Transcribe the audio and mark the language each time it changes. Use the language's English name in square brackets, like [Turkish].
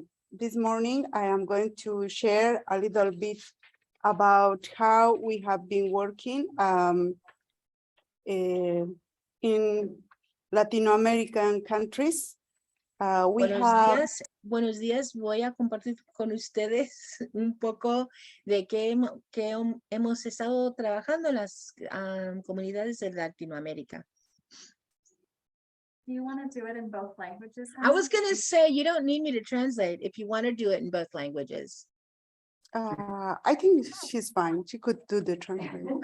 [English] This morning, I am going to share a little bit about how we have been working in Latin American countries. [Spanish] Buenos días, voy a compartir con ustedes un poco de qué hemos estado trabajando en las comunidades de Latinoamérica. [English] Do you want to do it in both languages? I was going to say, you don't need me to translate if you want to do it in both languages. I think she's fine. She could do the translation.